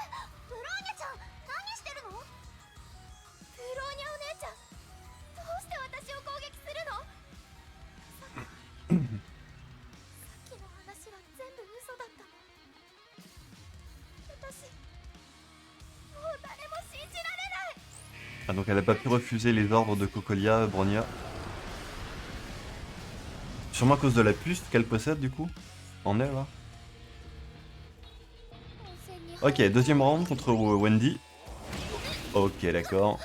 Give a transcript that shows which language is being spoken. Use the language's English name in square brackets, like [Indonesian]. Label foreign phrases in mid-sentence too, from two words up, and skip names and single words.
[Japanese] ブローニャちゃん、何してるの？ブローニャお姉ちゃん、どうして私を攻撃するの？さっきの話は全部嘘だったの？私、もう誰も信じられない。 [French] Ah, donc elle a pas pu refuser les ordres de Cocolia, Bronya. Sûrement à cause de la puce qu'elle possède du coup. En elle là. Ok, deuxième round contre Wendy. Ok, d'accord.